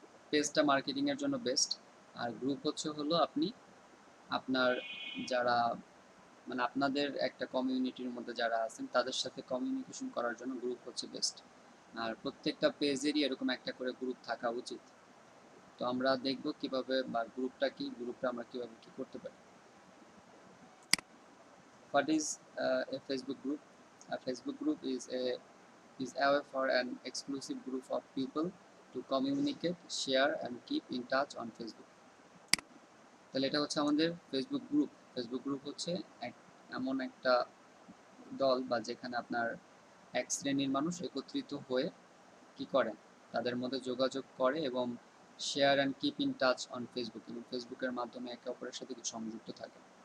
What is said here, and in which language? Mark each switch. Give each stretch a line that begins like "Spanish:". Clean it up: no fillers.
Bangla: পেজটা মার্কেটিং এর জন্য বেস্ট, আর গ্রুপ হচ্ছে হলো আপনি আপনার যারা মানে আপনাদের একটা কমিউনিটির মধ্যে যারা আছেন তাদের সাথে কমিউনিকেশন করার জন্য গ্রুপ হচ্ছে বেস্ট। আর প্রত্যেকটা পেজেরই এরকম একটা করে গ্রুপ থাকা উচিত। তো আমরা দেখব কিভাবে, বা গ্রুপটা কি, গ্রুপটা আমরা কিভাবে কি করতে পারি।
English: What is a Facebook group? A Facebook group is a way for an exclusive group of people to communicate, share and keep in touch on Facebook.
Bangla: তাহলে এটা হচ্ছে আমাদের ফেসবুক গ্রুপ। ফেসবুক গ্রুপ হচ্ছে এমন একটা দল বা যেখানে আপনার এক শ্রেণীর মানুষ একত্রিত হয়ে কি করে, তাদের মধ্যে যোগাযোগ করে এবং
English: share and keep in touch on Facebook,
Bangla: এবং ফেসবুকের মাধ্যমে একে অপরের সাথে সংযুক্ত থাকে।